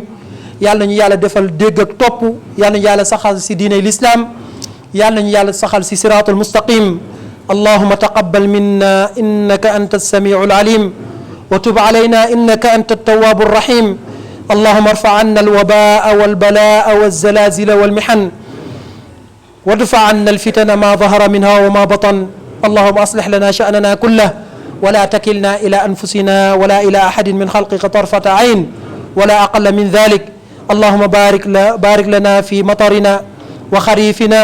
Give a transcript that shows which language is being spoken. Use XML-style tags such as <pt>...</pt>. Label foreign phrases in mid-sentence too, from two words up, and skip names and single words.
<wo>yàlla ñu yàlla defal dégg ak topp, yàlla ñu yàlla saxal si diine l'islam, yàlla ñu yàlla saxal si</wo> <ar>الصراط المستقيم. اللهم تقبل منا إنك أنت السميع العليم وتب علينا إنك أنت التواب الرحيم. اللهم ارفع عنا الوباء والبلاء والزلازل والمحن وادفع عنا الفتن ما ظهر منها وما بطن. اللهم أصلح لنا شأننا كله ولا تكلنا إلى أنفسنا ولا إلى أحد من خلقك طرفة عين ولا أقل من ذلك. اللهم بارك لنا في مطرنا وخريفنا.</ar>